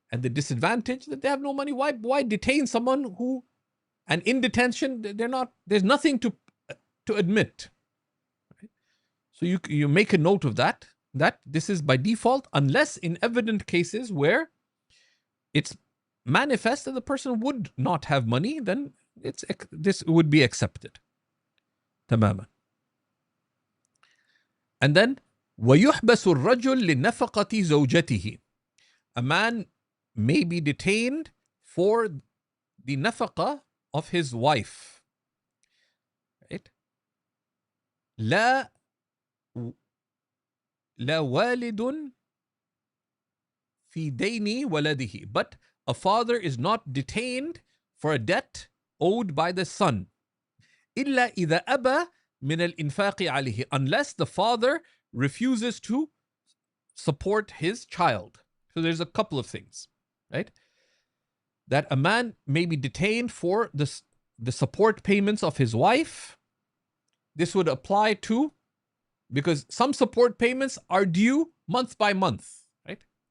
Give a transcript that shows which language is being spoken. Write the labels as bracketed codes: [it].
[en] And the disadvantage that they have no money. Why detain someone who, and in detention, there's nothing to admit. Right? So you make a note of that this is by default, unless in evident cases where it's manifest that the person would not have money, then this would be accepted. [ar] Tamaman. [en] And then [ar] وَيُحْبَسُ الرَّجُلْ لِنَفَقَةِ زَوْجَتِهِ. [en] A man may be detained for the nafaqa of his wife. Right? [ar] لا والد في دين ولده. [en] But a father is not detained for a debt owed by the son. [ar] إلا إذا أبى من الإنفاق عليه. [en] Unless the father refuses to support his child. So there's a couple of things, right? That a man may be detained for the support payments of his wife. This would apply to, because some support payments are due month by month, right?